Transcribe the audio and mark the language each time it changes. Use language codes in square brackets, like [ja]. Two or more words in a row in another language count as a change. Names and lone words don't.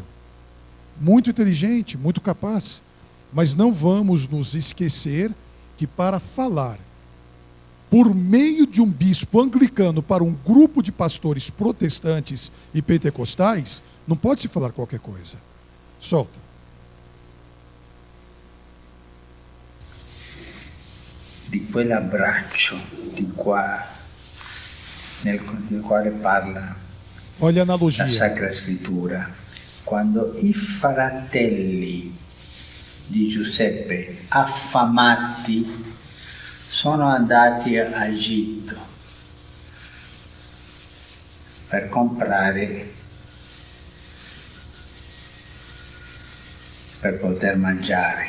[pt] Muito inteligente, muito capaz. Mas não vamos nos esquecer que para falar por meio de um bispo anglicano para um grupo de pastores protestantes e pentecostais, não pode se falar qualquer coisa. Solta. [it] Di quell'abbraccio nel quale parla [pt] Olha a analogia. [it] la Sacra Scrittura. Quando i fratelli di Giuseppe, affamati, sono andati a Egitto per comprare, per poter mangiare.